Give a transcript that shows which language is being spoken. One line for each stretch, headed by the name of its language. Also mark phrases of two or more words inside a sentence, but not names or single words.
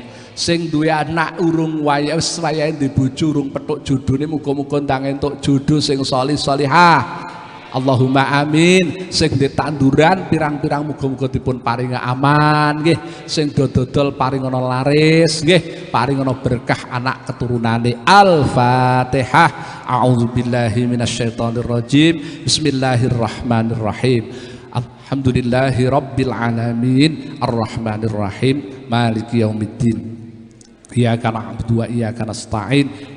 Javanese: Sing duwe anak urung wis wayahe duwe bojo urung petuk jodhone muga-muga ndang entuk jodho sing salih salihah.
Arabic: اللهم آمين.
Javanese: Sing di tanduran pirang-pirang muga-muga dipun paringa aman nggih. Sing dodol paringana laris nggih, paringana berkah anak keturunane. Al-Fatihah.
Arabic: أعوذ بالله من الشيطان الرجيم. بسم الله الرحمن الرحيم. الحمد لله رب العالمين. الرحمن الرحيم. مالك يوم الدين. إياك نعبد وإياك نستعين.